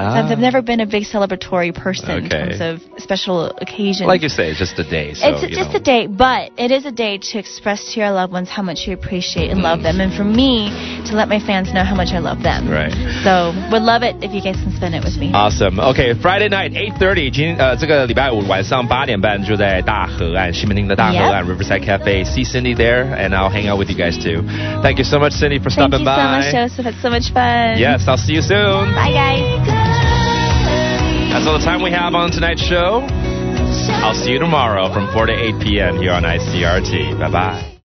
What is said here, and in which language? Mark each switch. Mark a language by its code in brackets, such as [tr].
[en] I've never been a big celebratory person in terms of special occasions. Like you say, it's just a day. So, it's just a day, but it is a day to express to your loved ones how much you appreciate and love them, and for me to let my fans know how much I love them. Right. So would love it if you guys can spend it with me. Awesome. [zh] Okay, Friday night 8:30，这个礼拜五晚上8点半就在大河岸西门町的大河岸 Riverside Cafe. [en] See Cindy there, and I'll hang out with you guys too. Thank you so much, Cindy, for stopping by. Thank you so much, Joseph. It's so much fun. Yes, I'll see you soon. Bye, guys. That's all the time we have on tonight's show. I'll see you tomorrow from 4 to 8 p.m. here on ICRT. Bye-bye.